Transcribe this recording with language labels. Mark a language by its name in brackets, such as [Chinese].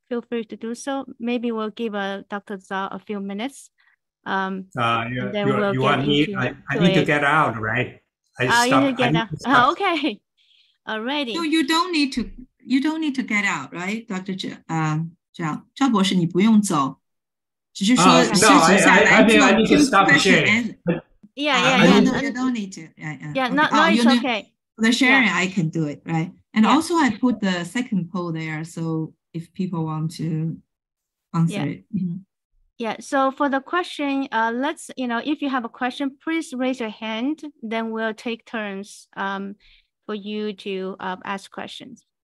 [English] Feel free to do so. Maybe we'll give Dr. Zhao a few minutes. And then we'll get into I need to get out, right? You need to get out. Okay. Alrighty. No, you don't need to get out, right, Dr. Zhao? [Chinese] 赵博士，你不用走，只是说试着下来做 [English] question answer. Yeah. No, you don't need to. Yeah, no, it's okay. For the sharing, I can do it, right? And also, I put the second poll there, so if people want to answer it. Yeah, so for the question, let's, if you have a question, please raise your hand, then we'll take turns for you to ask questions.